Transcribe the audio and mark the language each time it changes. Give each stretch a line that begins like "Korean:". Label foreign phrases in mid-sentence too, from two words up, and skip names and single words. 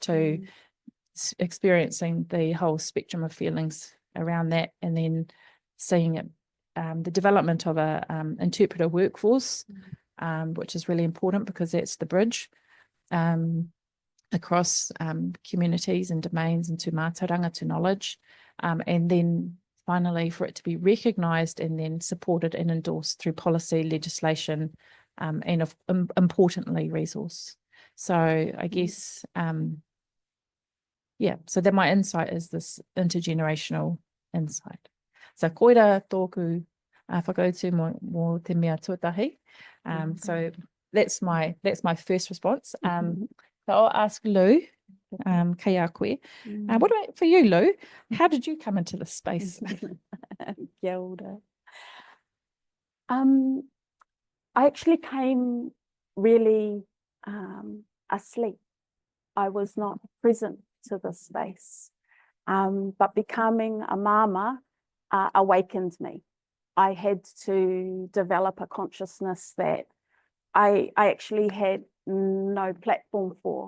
English: To experiencing the whole spectrum of feelings around that, and then seeing it, the development of a interpreter workforce, which is really important because that's the bridge across communities and domains into mātauranga, to knowledge, and then finally for it to be recognised and then supported and endorsed through policy, legislation, and importantly resource. So I guess yeah, so that my insight is this intergenerational insight.
Māori: So koira tōku whakautu mō te mea tuatahi.
English: So that's my first response. So I'll ask Lou,
Māori: kia koe.
English: What about for you, Lou? How did you come into this space?
Māori: Kia ora.
English: I actually came really asleep. I was not present to the space, but becoming a mama awakened me. I had to develop a consciousness that I actually had no platform for.